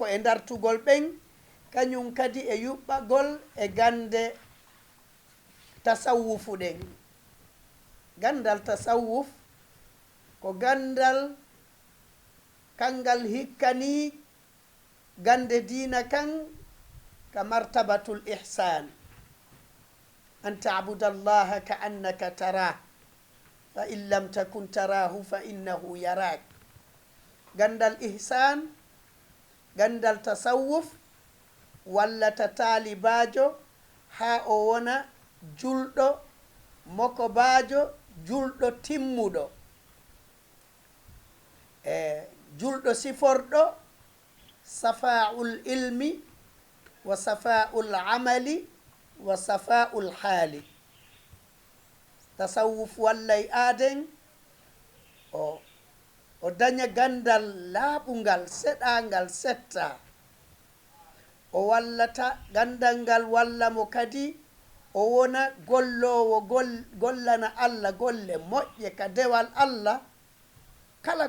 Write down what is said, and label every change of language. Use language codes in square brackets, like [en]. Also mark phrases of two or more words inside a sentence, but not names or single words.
[ff] e dartugol ɓen kañum kadi e yuɓɓagol e gande tasawufu ɗen gandal tasawuf ko gandal kangal hikkani gande diina kan ka [ar] مرتبة الإحسان أن تعبد الله كأنك تراه فإن لم تكن تراه فإنه يراك [ff] gandal ihsan gandal tasawuf wallata taalibajo ha o wona julɗo mokobajo julɗo timmuɗo julɗo siforɗo [ar] صفاء العلم وصفاء العمل وصفاء الحال [ff] tasawuf wallay aaden o daña gandal laaɓungal seɗangal setta o wallata gandal ngal wallamo kadi o wona gollowo gollana allah golle moƴƴe ka dewal allah kala